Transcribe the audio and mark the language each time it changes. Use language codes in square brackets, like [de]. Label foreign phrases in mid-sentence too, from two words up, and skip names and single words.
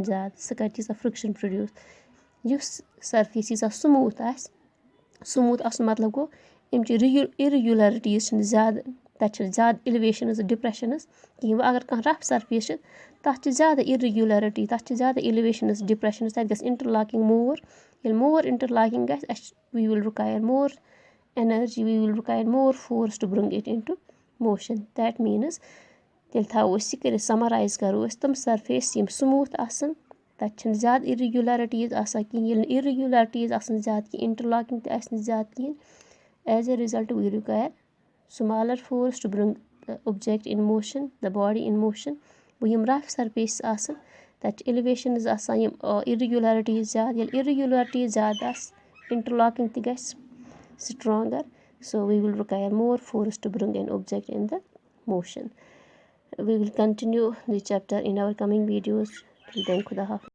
[ks] زیادٕ سُہ کَرِ تیٖژاہ فِرٛکشَن پرٛوڈیوٗس یُس سرفیس ییٖژاہ سموٗتھ آسہِ سموٗتھ آسُن مطلب گوٚو اَمچہِ اِرِگیوٗلَرٹیٖز چھِنہٕ زیادٕ تَتہِ چھِنہٕ زیادٕ [en] elevations depressions [ks] کِہیٖنۍ وۄنۍ اگر کانٛہہ [en] rough surface [ks] چھِ تَتھ چھِ زیادٕ اِرِگیوٗلَرٹی تَتھ چھِ زیادٕ اِلِویشَنٕز ڈِپرٛٮ۪شَنٕز تَتہِ گژھِ [en] interlocking more [ks] ییٚلہِ [en] more interlocking [ks] گژھِ اَسہِ [en] we will require more energy we will require more force to bring it in to motion that means [ks] تیٚلہِ تھاوو أسۍ یہِ کٔرِتھ سَمَرایز کَرو أسۍ تِم سرفیس یِم سموٗتھ آسان تَتہِ چھِنہٕ زیادٕ اِرِگیوٗلَرٹیٖز آسان کِہیٖنۍ ییٚلہِ نہٕ اِرِگیوٗلَرٹیٖز آسان زیادٕ کینٛہہ اِنٹَرلاکِنٛگ تہِ آسہِ نہٕ زیادٕ کِہیٖنۍ [en] as a result we require smaller force to bring the object in motion the body in motion [ks] وۄنۍ یِم [en] rough surfaces [ks] آسان تَتہِ چھِ اِلِویشَنٕز آسان یِم اِرِگیوٗلَرٹیٖز زیادٕ ییٚلہِ اِرِگیوٗلَرٹیٖز زیادٕ آسہِ اِنٹَرلاکِنٛگ تہِ گژھِ سٹرانٛگَر [en] so we will require more force to bring an object in the motion we will continue the chapter in our coming videos [ks] خُدا حافِظ